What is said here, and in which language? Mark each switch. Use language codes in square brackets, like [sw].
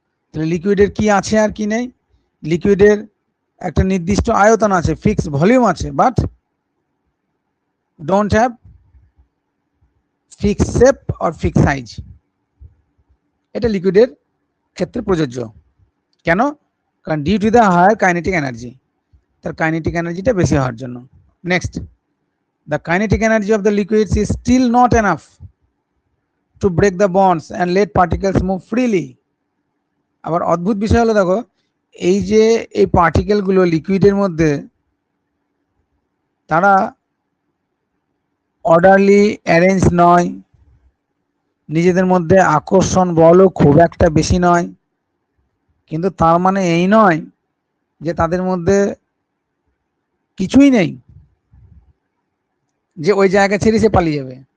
[bn] তাহলে লিকুইডের কি আছে আর কি নেই? লিকুইডের একটা নির্দিষ্ট আয়তন আছে, ফিক্সড ভলিউম আছে, [en] But don't have fixed shape or fixed size. [bn] এটা লিকুইডের ক্ষেত্রে প্রযোজ্য। কেন? কারণ [en] due to the higher kinetic energy, [bn] তার কাইনেটিক এনার্জিটা বেশি হওয়ার জন্য। [en] Next, the kinetic energy of the liquids is still not enough to break the bonds and let particles move freely. [bn] আবার অদ্ভুত বিষয় হলো, দেখো এই যে এই পার্টিকেলগুলো লিকুইডের মধ্যে, তারা অর্ডারলি অ্যারেঞ্জ নয়, নিজেদের মধ্যে আকর্ষণ বলও খুব একটা বেশি নয়, কিন্তু তার মানে এই নয় যে তাদের মধ্যে কিছুই নেই, যে ওই জায়গা ছেড়ে সে পালিয়ে যাবে।